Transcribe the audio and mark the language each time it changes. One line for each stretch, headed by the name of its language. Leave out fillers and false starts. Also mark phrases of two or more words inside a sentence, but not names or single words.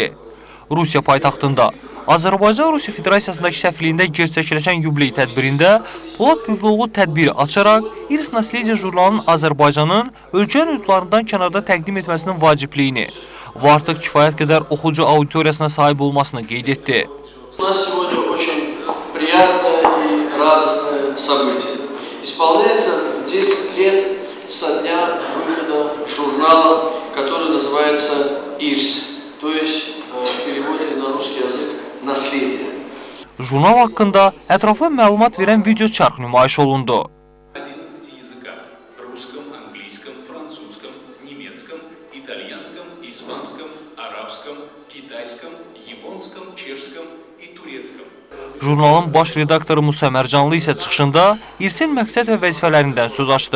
Azerbaijani: Rusiya paytaxtında Azərbaycan-Rusiya Federasiyasındakı səfirliyində gerçəkləşən yubiley tədbirində Polad Bülbüloğlu tədbiri açaraq İrs Naslediya jurnalının Azərbaycanın ölkə hüdudlarından kənarda təqdim etməsinin vacibliyini və artıq kifayət qədər oxucu auditoriyasına sahib olmasını qeyd etdi.
Russian: Радостное событие. Исполняется 10 лет со дня выхода журнала, который называется «Ирс», то есть в переводе на русский язык «Наследие».
Azerbaijani: Jurnal haqqında ətraflı məlumat verən video çarx nümayiş olundu. Jurnalın baş redaktoru Musa Mərcanlı isə çıxışında İrsin məqsəd və vəzifələrindən söz açdı.